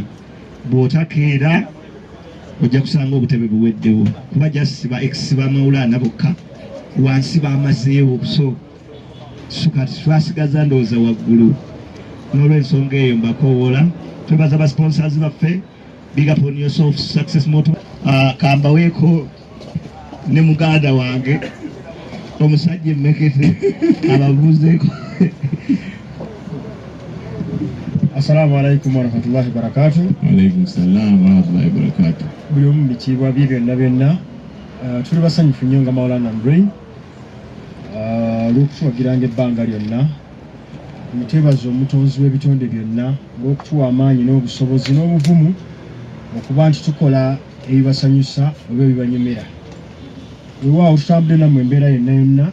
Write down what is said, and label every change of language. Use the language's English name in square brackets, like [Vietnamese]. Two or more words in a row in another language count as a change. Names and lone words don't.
[Ganda] bw'otakeera ojja kusanga obutebe buweddewo kuba just ba ex ba Maulana bokka wansi bamazeewo so kati twasigaza ndowooza waggulu n'olw'ensonga eyo mbakoowola twebaza ba sponsors baffe [English] big up on yourself success [Ganda] moto kambaweeko ne muganda wange omusajja emmekete ababuuzeeko [Arabic] السلام عليكم ورحمة الله وبركاته. عليكم السلام ورحمة الله وبركاته. [Ganda] Buli omu bikiibwa bye byonna tuli basanyufu nnyo nga Maulana Andre olw'okutuwagiranga ebbanga lyonna twebaza omutonzi w'ebitonde byonna ng'okutuwa amaanyi n'obusobozi n'obuvumu okuba nti tukola ebibasanyusa oba ebibanyumira weewaawo tutambudde nammwe embeera yonna